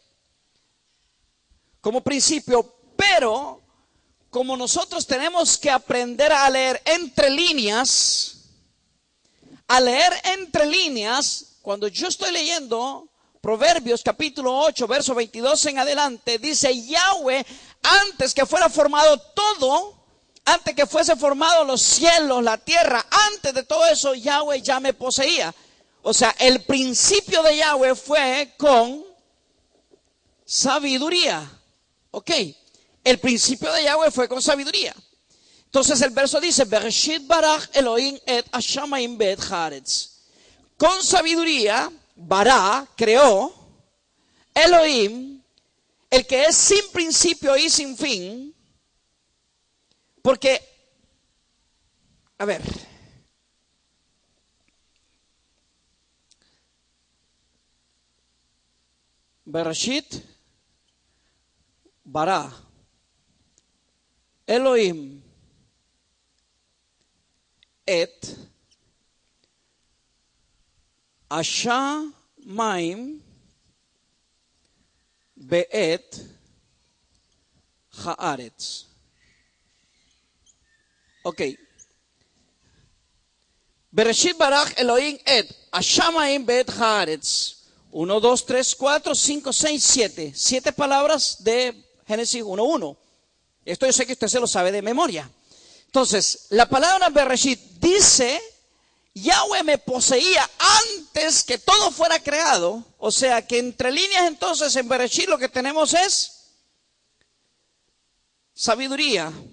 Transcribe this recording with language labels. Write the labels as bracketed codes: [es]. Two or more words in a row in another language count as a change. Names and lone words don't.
[es] Como principio, pero como nosotros tenemos que aprender a leer entre líneas, cuando yo estoy leyendo Proverbios capítulo 8, verso 22 en adelante, dice Yahweh, antes que fuera formado todo, antes que fuese formado los cielos, la tierra, antes de todo eso, Yahweh ya me poseía. O sea, el principio de Yahweh fue con sabiduría. Ok, el principio de Yahweh fue con sabiduría. Entonces el verso dice, [he] בראשית ברא אלוהים את השמים ואת הארץ. [es] Con sabiduría, bará, creó, Elohim, el que es sin principio y sin fin. Porque, a ver, [he] בראשית, ברא, אלוהים, את, השמיים ואת הארץ. אוקיי. בראשית ברח אלוהים את השמיים ואת הארץ. [es] 1, 2, 3, 4, 5, 6, 7. 7 palabras de Génesis 1:1. Esto yo sé que usted se lo sabe de memoria. Entonces, la palabra Bereshit dice, Yahweh me poseía antes que todo fuera creado. O sea que entre líneas entonces en Bereshit lo que tenemos es sabiduría.